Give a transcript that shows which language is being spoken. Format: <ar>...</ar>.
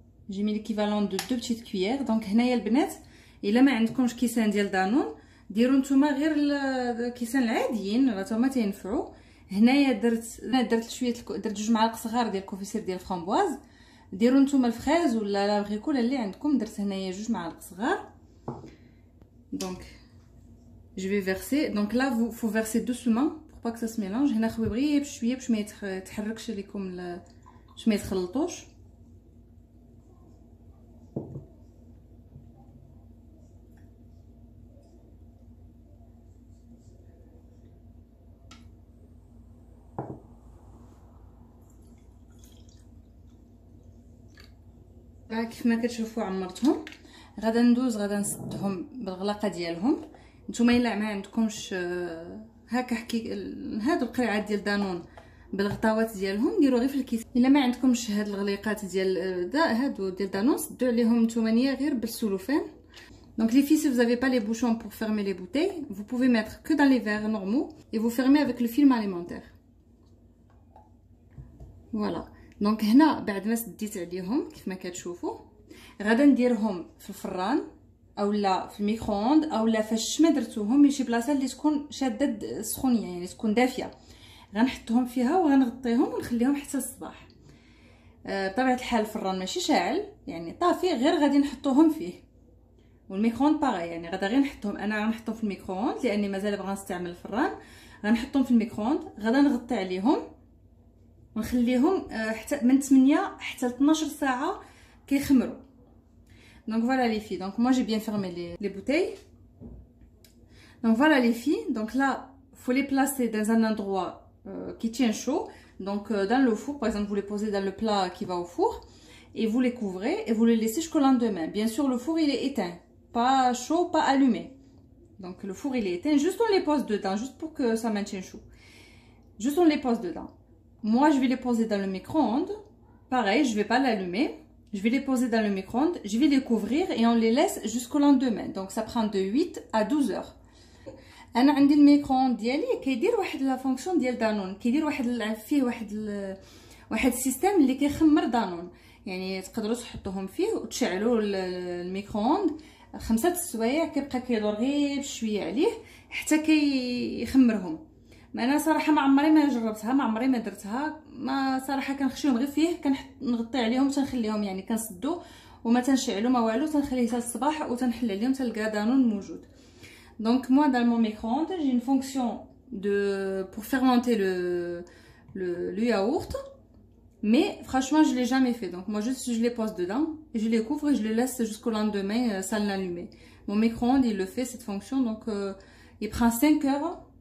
<fr>J'ai mis l'équivalent de 2 petites cuillères.</fr> <ar>Donc هنايا البنات الا ما عندكمش كيسان ديال دانون ديروا نتوما غير الكيسان العاديين راه هما تينفعوا. هنايا درت شويه درت 2 معالق صغار ديال الكونفيسير ديال الفرامبواز. ديروا نتوما الفريز ولا لا بريكول اللي عندكم. درت هنايا 2 معالق صغار.</ar> <fr>Donc je vais verser. Donc là faut verser doucement pour pas que ça se mélange.</fr> <ar>هنا خوي غير بشويه باش ما يتحركش لكم باش ما يتخلطوش. كيف ما كتشوفوا عمرتهم. غادا ندوز غادا نسدهم بالغلاقه ديالهم. نتوما الا ما عندكمش هكا حكي هادو القريعات ديال دانون بالغطاوات ديالهم ديروا غير في الكيس. الا ما عندكمش هاد الغليقات ديال هادو ديال دانون سدوا عليهم نتوما غير بالسلوفان.</ar> <fr>Donc les filles, si vous n'avez pas les bouchons pour fermer les bouteilles, vous pouvez mettre que dans les verres normaux et vous fermez avec le film alimentaire. Voilà.</fr> <ar>دونك هنا بعد ما سديت عليهم كيف ما كتشوفوا غادا نديرهم في الفران اولا في الميكرووند اولا فاش ما درتوهم لشي بلاصه اللي تكون شاده السخونيه يعني تكون دافيه. غنحطهم فيها وغنغطيهم ونخليهم حتى الصباح. بطبيعه الحال الفران ماشي شاعل يعني طافي، غير غادي نحطوهم فيه. والميكرووند باغي يعني غادا غير نحطهم. انا غنحطهم في الميكرووند لاني مازال بغا نستعمل الفران. غنحطهم في الميكرووند غادا نغطي عليهم ونخليهم حتى من 8 حتى 12 ساعه كيخمروا.</ar> <fr>Donc voilà les filles, donc moi j'ai bien fermé les bouteilles. Donc voilà les filles, donc là faut les placer dans un endroit qui tient chaud. Donc dans le four, par exemple vous les posez dans le plat qui va au four et vous les couvrez et vous les laissez jusqu'au lendemain. Bien sûr le four il est éteint, pas chaud, pas allumé. Donc le four il est éteint, juste on les pose dedans, juste pour que ça maintienne chaud. Juste on les pose dedans. Moi je vais les poser dans le micro-ondes. Pareil, je vais pas l'allumer. Je vais les poser dans le micro-ondes, je vais les couvrir et on les laisse jusqu'au lendemain. Donc ça prend de 8 à 12 heures.</fr> <ar>انا عندي الميكرووند ديالي كيدير واحد لا فونكسيون ديال دانون، كيدير فيه واحد السيستم اللي كيخمر دانون. يعني تقدروا تحطوهم فيه وتشعلوا الميكرووند 5 السوايع كيبقى كيدور غير بشويه عليه حتى كيخمرهم. ما انا صراحه ما عمري ما جربتها، ما عمري ما درتها، ما صراحه كنخشيهم غير فيه كنغطي عليهم وتنخليهم يعني كنسدو وما تنشعلو ما والو، تنخليه حتى الصباح وتنحل عليهم تلقى دانون موجود.</ar> <fr>Donc moi dans mon micro-ondes j'ai une fonction pour fermenter le yaourt, mais franchement je l'ai jamais fait. Donc moi juste je les pose dedans et je les couvre et je les laisse jusqu'au lendemain sans l'allumer. Mon micro-ondes il le fait cette fonction, donc il prend 5 heures.</fr>